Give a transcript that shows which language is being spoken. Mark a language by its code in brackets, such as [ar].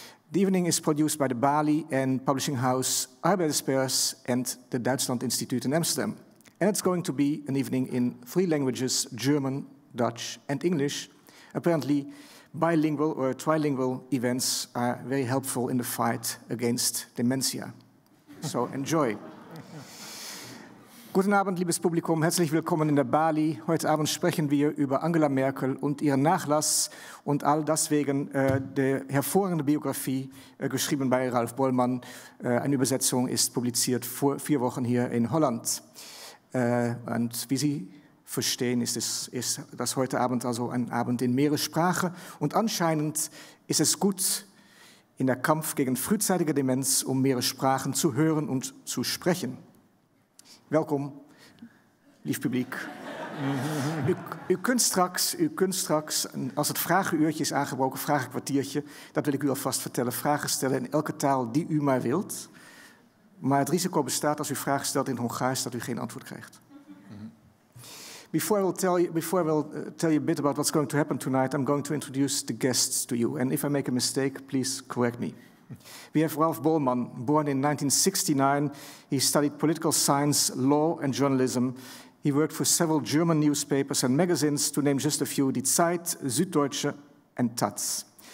[en] The evening is produced by the Bali and publishing house Arbeiderspers and the Duitsland Institute in Amsterdam. And it's going to be an evening in 3 languages, German, Dutch and English. Apparently, bilingual or trilingual events are very helpful in the fight against dementia. So enjoy. [de] Guten Abend, liebes Publikum, herzlich willkommen in der Bali. Heute Abend sprechen wir über Angela Merkel und ihren Nachlass und all das wegen der hervorragenden Biografie, geschrieben bei Ralph Bollmann. Eine Übersetzung ist publiziert vor 4 Wochen hier in Holland. Und wie Sie verstehen, ist das heute Abend also ein Abend in mehrere Sprachen. Und anscheinend ist es gut in der Kampf gegen frühzeitige Demenz, mehrere Sprachen zu hören und zu sprechen. [nl] Welkom, lief publiek. U kunt straks, als het vragenuurtje is aangebroken, vragenkwartiertje, dat wil ik u alvast vertellen, vragen stellen in elke taal die u maar wilt. Maar het risico bestaat als u vragen stelt in het Hongaars dat u geen antwoord krijgt. [en] Before I will tell you a bit about what's going to happen tonight, I'm going to introduce the guests to you. And if I make a mistake, please correct me. We have Ralph Bollmann, born in 1969. He studied political science, law and journalism. He worked for several German newspapers and magazines, to name just a few, Die Zeit, Süddeutsche and Taz.